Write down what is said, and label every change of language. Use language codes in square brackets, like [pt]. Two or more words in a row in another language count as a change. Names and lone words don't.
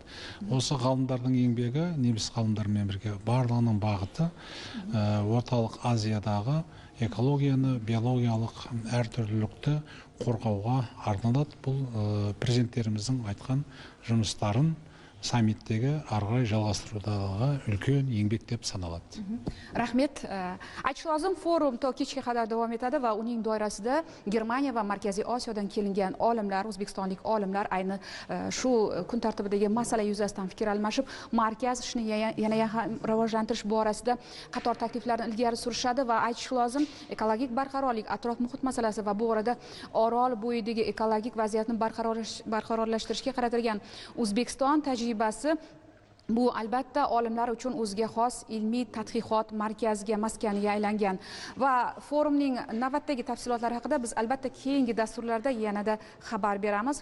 [kk] Осы ғалымдардың еңбегі, неміс ғалымдармен бірге барлығының бағыты Орталық Азиядағы экологияны, биологиялық әртүрлілікті қорғауға арналады. Бұл президенттеріміздің айтқан жұмыстарын sammitdagi ары қарай жалғастырудағы үлкен еңбек деп саналады. Rahmet. [uz] Aytish lozim, forum to kechga qadar davom etadi va uning doirasida Germaniya va Markaziy Osiyodan kelingan olimlar, o'zbekistonlik olimlar ayni shu kun tartibidagi masala yuzasidan fikr almashib, markaz ishni yana ham rivojlantirish borasida qator takliflarni ilgari surishadi va aytish lozim, ekologik barqarorlik, atrof muhit masalasi va bu orada Orol bo'yidagi ekologik vaziyatni barqarorlashtirishga qaratilgan O'zbekiston tajribasi bu albatta olimlar uchun o'ziga xos ilmiy tadqiqot markaziga, maskaniga aylangan va forumning navbatdagi tafsilotlari haqida biz albatta keyingi dasturlarda yanada xabar beramiz.